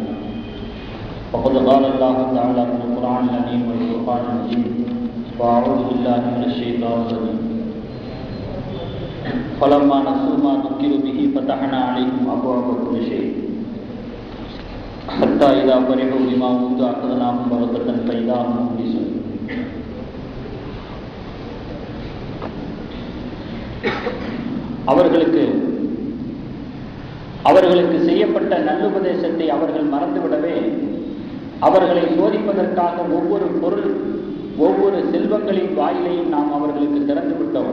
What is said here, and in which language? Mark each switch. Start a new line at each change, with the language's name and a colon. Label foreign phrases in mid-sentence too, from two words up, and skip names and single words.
Arabic: فقد قال الله تعالى في القرآن العظيم والفرقان المجيد: وأعوذ بالله من الشيطان الرجيم. فلما نسوا ما ذكروا به فتحنا عليهم أبواب كل شيء حتى إذا فرحوا بما أوتوا أخذناهم بغتة فإذا هم مبلسون.
Tamil: அவர்களுக்கு செய்யப்பட்ட நல்லுபதேசத்தை அவர்கள் மறந்துவிடவே அவர்களை சோதிப்பதற்காக ஒவ்வொரு பொருள் ஒவ்வொரு செல்வங்களின் வாயிலையும் நாம் அவர்களுக்கு திறந்து விட்டோம்.